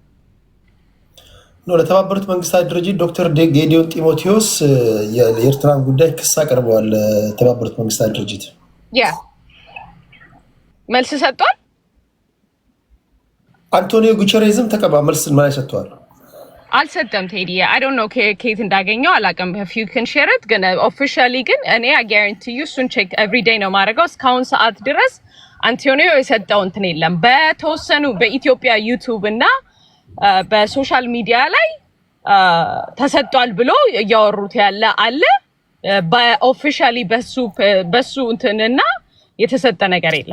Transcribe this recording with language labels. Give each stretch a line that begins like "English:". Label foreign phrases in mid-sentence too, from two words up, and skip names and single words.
Amharic: ነው ለተባበሩት መንግስታት ድርጅት ዶክተር ጌዲዮን ጢሞቴዎስ የኤርትራን ጉዳይ ክስ አቅርበዋል። ለተባበሩት መንግስታት ድርጅት መልስ ሰጥቷል። አንቶኒዮ ጉተሬዝም መልስ ማለት ሰጥቷል። አልሰጠም ቴዲ
English: I don't know
Amharic: ከየት እንዳገኘው አላውቅም።
English: if you can share it
Amharic: ግን officially ግን እኔ
English: I guarantee you
Amharic: እሱን
English: check every day
Amharic: ነው ማድረገው። እስካሁን ሰዓት ድረስ አንቶኒዮ የሰጠው እንትን የለም። በተወሰኑ በኢትዮጵያ ዩቲዩብ እና በሶሻል ሚዲያ ላይ ተሰጥቷል ብሎ እያወሩት ያለ አለ። በኦፊሻሊ በሱ እንትንና የተሰጠ ነገር የለም።